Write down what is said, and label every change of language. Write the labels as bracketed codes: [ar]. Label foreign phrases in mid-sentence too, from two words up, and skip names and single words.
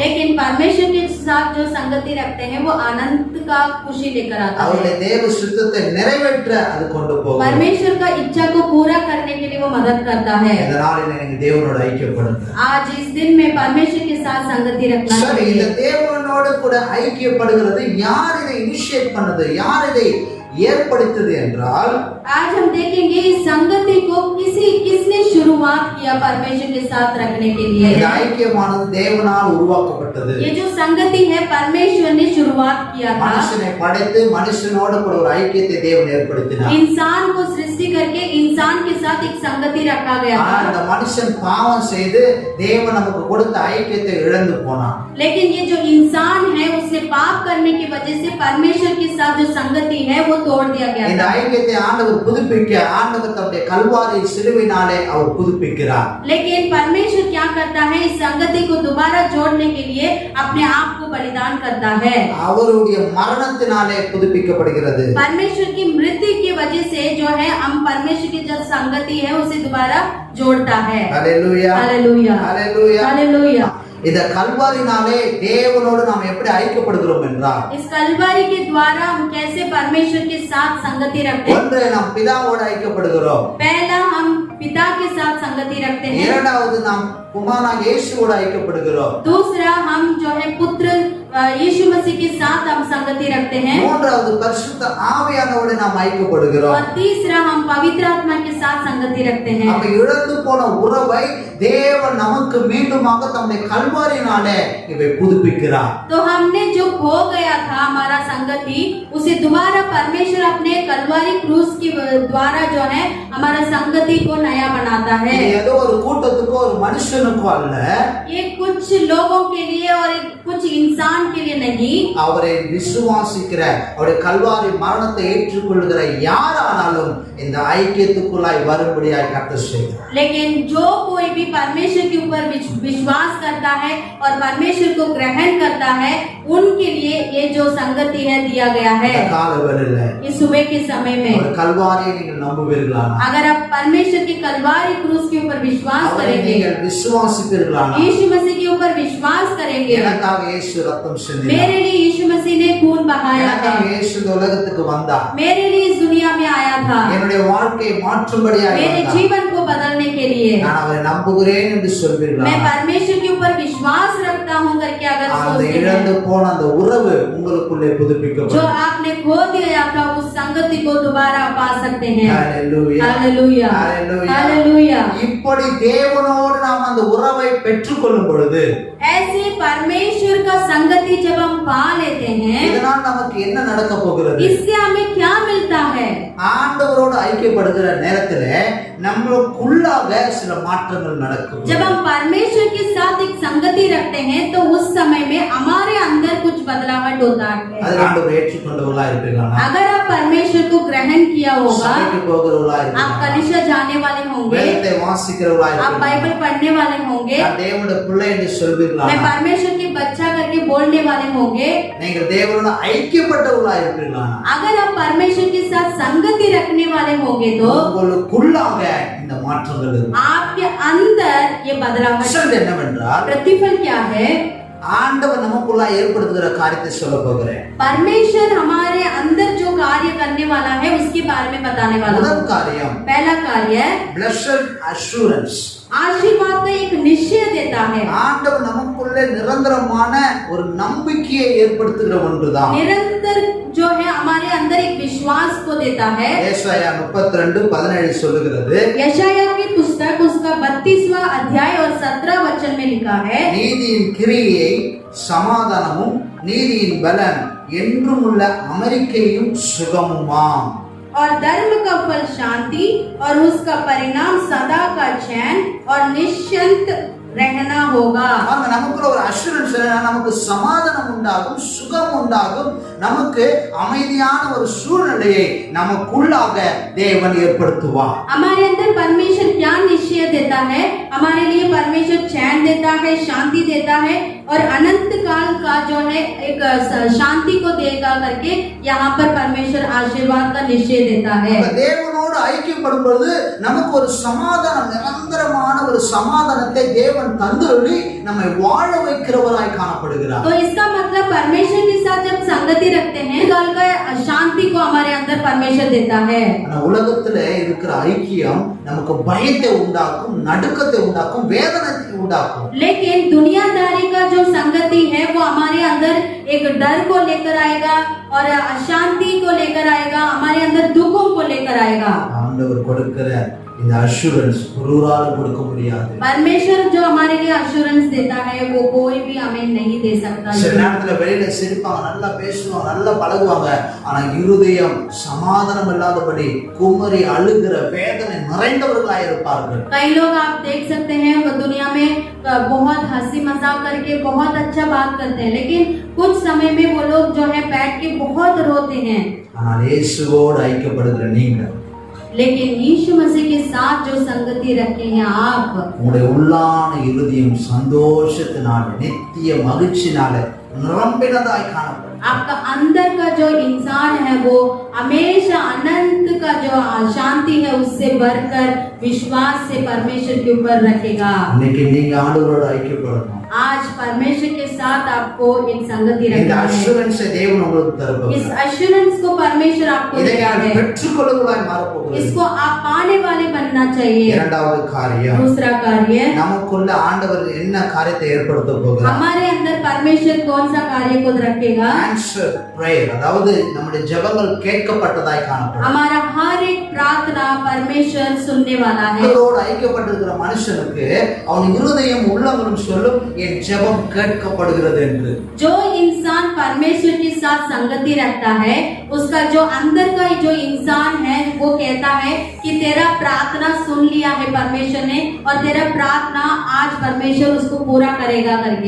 [hi] लेकिन परमेश्वर के साथ जो संगति रखते हैं वो अनंत का खुशी लेकर आता [ta] அவருடைய [hi] है। [ta] தேவ சித்தத்தை நிறைவேற்ற அது கொண்டு போகும். [hi] परमेश्वर का इच्छा को पूरा करने के लिए वो मदद करता है। [ta] இந்த நாளில் நீங்க தேவனோடு ஐக்கியப்படுங்க. [hi] आज इस दिन में परमेश्वर के साथ संगति रखना [ta] சரி, இந்த [hi] चाहिए। [ta] தேவனோடு கூட ஐக்கியப்படுகிறது யார் இதை இனிஷியேட் பண்ணது, யார் இதை ஏற்படுத்தது என்றால் [hi] आज हम देखेंगे इस संगति को किसने शुरुआत किया परमेश्वर के साथ रखने के लिए। [ta] இந்த ஐக்கியமானது தேவனால் உருவாக்கப்பட்டது. [hi] ये जो संगति है परमेश्वर ने शुरुआत किया था। [ta] மனுஷனை படைத்து மனுஷனோடு கூட ஒரு ஐக்கியத்தை தேவன் ஏற்படுத்தினார். [hi] इंसान को सृष्टि करके इंसान के साथ एक संगति रखा गया [ta] ஆனால் [hi] था। [ta] இந்த மனுஷன் பாவம் செய்து தேவன் நமக்கு கொடுத்த ஐக்கியத்தை இழந்து போனான். [hi] लेकिन ये जो इंसान है उसने पाप करने की वजह से परमेश्वर के साथ जो संगति है वो तोड़ दिया गया [ta] இந்த [hi] था। [ta] ஐக்கியத்தை ஆண்டவர் புதுப்பிக்க ஆண்டவர் தம்முடைய கல்வாரி சிலுவையினாலே அவர் புதுப்பிக்கிறார். [hi] लेकिन परमेश्वर क्या करता है, इस संगति को दोबारा जोड़ने के लिए अपने आप को बलिदान करता है। [ta] அவருடைய மரணத்தினாலே புதுப்பிக்கப்படுகிறது. [hi] परमेश्वर की मृत्यु की वजह से जो है हम परमेश्वर की जो संगति है उसे दोबारा जोड़ता है। [ta] ஹல்லேலூயா [hi] हालेलुया [ta] ஹல்லேலூயா. [hi] हालेलुया। [ta] இந்த கல்வாரினாலே தேவனோடு நாம் எப்படி ஐக்கியப்படுகிறோம் என்றால், [hi] इस कलवरी के द्वारा हम कैसे परमेश्वर के साथ संगति रखते हैं। [ta] ஒன்று நாம் பிதாவோடு ஐக்கியப்படுகிறோம், [hi] पहला हम पिता के साथ संगति रखते हैं। [ta] இரண்டாவது நாம் குமாரனாகிய இயேசுவோடு ஐக்கியப்படுகிறோம், [hi] दूसरा हम जो है पुत्र यीशु मसीह के साथ हम संगति रखते हैं। [ta] மூன்றாவது பரிசுத்த ஆவியானவரோடு நாம் ஐக்கியப்படுகிறோம். [hi] और तीसरा हम पवित्र आत्मा के साथ संगति रखते हैं। [ta] அப்ப இழந்து போன உறவை தேவன் நமக்கு மீண்டுமாக தம்முடைய கல்வாரினாலே இவை புதுப்பிக்கிறார். [hi] तो हमने जो खो गया था हमारा संगति उसे दोबारा परमेश्वर अपने कलवारी क्रूस के द्वारा जो है हमारा संगति को नया बनाता है। [ta] இது ஏதோ ஒரு கூட்டத்துக்கோ ஒரு மனுஷனுக்கோ அல்ல, [hi] ये कुछ लोगों के लिए और कुछ इंसान के लिए नहीं, [ta] அவரை விசுவாசிக்கிற அவருடைய கல்வாரி மரணத்தை ஏற்றுக்கொள்கிற யாரானாலும் இந்த ஐக்கியத்துக்குள்ளாய் வரும்படியாய் கர்த்தர் செய்கிறார். [hi] लेकिन जो कोई भी परमेश्वर के ऊपर विश्वास करता है और परमेश्वर को ग्रहण करता है, उनके लिए ये जो संगति है दिया गया है. [ta] இந்த காலவெளியில [hi] इस सुबह के समय में [ta] அவர் கல்வாரியை நீங்கள் நம்புவீர்களானா, [hi] अगर आप परमेश्वर की कलवारी क्रूस के ऊपर विश्वास [ta] அவரை [hi] करेंगे, [ta] நீங்கள் விசுவாசிப்பீர்களானா, [hi] यीशु मसीह के ऊपर विश्वास करेंगे, [ta] எனக்காக இயேசு ரத்தம் சிந்தினார், [hi] मेरे लिए यीशु मसीह ने खून बहाया [ta] எனக்காக [hi] है, [ta] இயேசு இந்த உலகத்துக்கு வந்தார், [hi] मेरे लिए इस दुनिया में आया था, [ta] என்னுடைய வாழ்க்கையை மாற்றும்படியாய் [hi] मेरे [ta] வந்தார், [hi] जीवन को बदलने के लिए. [ta] நான் அவரை நம்புகிறேன் என்று [hi] मैं [ta] சொல்வீர்களா, [hi] परमेश्वर के ऊपर विश्वास रखता हूँ करके अगर [ta] அந்த [hi] सोचते [ta] இழந்து [hi] हैं, [ta] போன அந்த உறவு உங்களுக்குள்ளே [hi] जो [ta] புதுப்பிக்கப்படும். [hi] आपने खो दिया था उस संगति को दोबारा पा सकते हैं. [ta] ஹalleluya, [hi] हालेलुया, [ta] ஹalleluya. [hi] हालेलुया. [ta] இப்படி தேவனோடு நாம் அந்த உறவை பெற்றுக்கொள்ளும் பொழுது [hi] ऐसे परमेश्वर का संगति जब हम पा लेते हैं, [ta] இதனால் நமக்கு என்ன நடக்க போகிறது? [hi] इससे हमें क्या मिलता है? [ta] ஆண்டவரோடு ஐக்கியப்படுகிற நேரத்துல நம்மளுக்குள்ளாக சில மாற்றங்கள் நடக்கும். [hi] जब हम परमेश्वर के साथ एक संगति रखते हैं तो उस समय में हमारे अंदर कुछ बदलावट होता है. [ta] அது ஆண்டவர் ஏற்றுக்கொண்டவர்களா இருப்பீங்களா, [hi] अगर आप परमेश्वर को ग्रहण किया होगा, [ta] சபைக்கு போகிறவர்களா [hi] आप [ta] இருப்பீங்களா, [hi] कलीसिया जाने वाले होंगे, [ta] வேதத்தை வாசிக்கிறவர்களா [hi] आप [ta] இருப்பீங்களா, [hi] बाइबल पढ़ने वाले होंगे, [ta] நான் தேவனுடைய பிள்ளை என்று சொல்வீர்களா, [hi] मैं परमेश्वर के बच्चा करके बोलने वाले होंगे, [ta] நீங்கள் தேவனோடு ஐக்கியப்பட்டவர்களா இருப்பீங்களா, [hi] अगर आप परमेश्वर के साथ संगति रखने वाले होंगे तो [ta] உங்களுக்குள்ளாக இந்த மாற்றங்கள் இருக்கும். [hi] आपके अंदर ये बदलाव [ta] சொல்றது என்னவென்றால், [hi] प्रतिफल क्या है? [ta] ஆண்டவர் நமக்குள்ள ஏற்படுத்துகிற காரியத்தை சொல்ல போகிறேன். [hi] परमेश्वर हमारे अंदर जो कार्य करने वाला है उसके बारे में बताने वाला हूं. [ta] முதல் காரியம் [hi] पहला कार्य [en] blessed assurance. [hi] आशीर्वाद का एक निश्चय देता है. [ta] ஆண்டவர் நமக்குள்ளே நிரந்தரமான ஒரு நம்பிக்கையை ஏற்படுத்துகிற ஒன்றுதான். [hi] निरंतर जो है हमारे अंदर एक विश्वास को देता है. [ta] ஏசாயா 32:17 சொல்லுகிறது, [hi] यशाया की पुस्तक उसका 32वां अध्याय और 17 वचन में लिखा है, [ta] நீதியின் கிரியை சமாதானமும் நீதியின் பலன் என்றும் உள்ள அமெரிக்கையும் சுகமுமாம். [hi] और धर्म का फल शांति और उसका परिणाम सदा का चैन और निश्चिंत रहना होगा. [ta] பாருங்க, நமக்குள்ள ஒரு அஷூரன்ஸ், நமக்கு சமாதானம் உண்டாகும், சுகம் உண்டாகும், நமக்கு அமைதியான ஒரு சூழ்நிலையை நமக்குள்ளாக தேவன் ஏற்படுத்துவார். [hi] हमारे अंदर परमेश्वर क्या निश्चय देता है? हमारे लिए परमेश्वर चैन देता है, शांति देता है और अनंत काल का जो है एक शांति को देगा करके यहाँ पर परमेश्वर आशीर्वाद का निश्चय देता है. [ta] தேவனோடு ஐக்கியப்படும் பொழுது நமக்கு ஒரு சமாதானம், நிரந்தரமான ஒரு சமாதானத்தை தேவன் தந்துள்ளி நம்மை வாழ வைக்கிறவராய் காணப்படுகிறார். [hi] तो इसका मतलब परमेश्वर के साथ जब संगति रखते हैं काल का शांति को हमारे अंदर परमेश्वर देता है. [ta] ஆனா உலகத்துல இருக்கிற ஐக்கியம் நமக்கு பயத்தை உண்டாக்கும், நடுக்கத்தை உண்டாக்கும், வேதனையை உண்டாக்கும். [hi] लेकिन दुनियादारी का जो संगति है वो हमारे अंदर एक डर को लेकर आएगा और अशांति को लेकर आएगा, हमारे अंदर दुखों को लेकर आएगा. [ta] ஆண்டவர் கொடுக்கிற இந்த அஷூரன்ஸ் ஒருவரால கொடுக்க முடியாது. [hi] परमेश्वर जो हमारे लिए अश्योरेंस देता है वो कोई भी हमें नहीं दे सकता. [ta] சில நேரத்துல வெளியில சிரிப்பாங்க, நல்லா பேசுவாங்க, நல்லா பழகுவாங்க, ஆனா இருதயம் சமாதானம் இல்லாதபடி குமரி அழுகிற வேதனை நிறைந்தவர்களாய் இருப்பார்கள். [hi] कई लोग आप देख सकते हैं वो दुनिया में बहुत हंसी मजाक करके बहुत अच्छा बात करते हैं, लेकिन कुछ समय में वो लोग जो है बैठ के बहुत रोते हैं. [ta] ஆனால் இயேசுவோடு ஐக்கியப்படுகிற நீங்கள், [hi] लेकिन यीशु मसीह के साथ जो संगति रखे हैं आप, [ta] உங்களுடைய உள்ளான இருதயம் சந்தோஷத்தினால, நித்திய மகிழ்ச்சினால நிரம்பினதாய் காணப்படும். [hi] आपका अंदर का जो इंसान है वो हमेशा अनंत का जो शांति है उससे बढ़कर विश्वास से परमेश्वर के ऊपर रखेगा. [ta] இன்னைக்கு நீங்க ஆண்டவரோடு ஐக்கியப்படணும். [hi] आज परमेश्वर के साथ आपको एक संगति [ta] இந்த [hi] रखना है. [ta] அஷூரன்ஸை தேவன் உங்களுக்கு [hi] इस [ta] தரப்போகிறார். [hi] अश्योरेंस को परमेश्वर आपको [ta] இதை [hi] देता [ta] நான் [hi] है. [ta] பெற்றுக்கொள்ளுவதாய் மாறப்போகிறது. [hi] इसको आप पाने वाले बनना चाहिए. [ta] இரண்டாவது காரியம், [hi] दूसरा कार्य, [ta] நமக்குள்ள ஆண்டவர் என்ன காரியத்தை ஏற்படுத்த போகிறார்? [hi] हमारे अंदर परमेश्वर कौन सा कार्य को रखेगा? [en] answer prayer, [ta] அதாவது நம்முடைய ஜெபங்கள் கேட்கப்பட்டதாய் காணப்படும். [hi] हमारा हर एक प्रार्थना परमेश्वर सुनने वाला है. [ta] ஆண்டவரோடு ஐக்கியப்பட்டிருக்கிற மனுஷனுக்கு அவன் இருதயம் உள்ளங்களும் சொல்லும், என் ஜெபம் கேட்கப்படுகிறது என்று. [hi] जो इन इंसान परमेश्वर के साथ संगति रखता है, उसका जो अंदर का जो इंसान है वो कहता है कि तेरा प्रार्थना सुन लिया है परमेश्वर ने और तेरा प्रार्थना आज परमेश्वर उसको पूरा करेगा करके।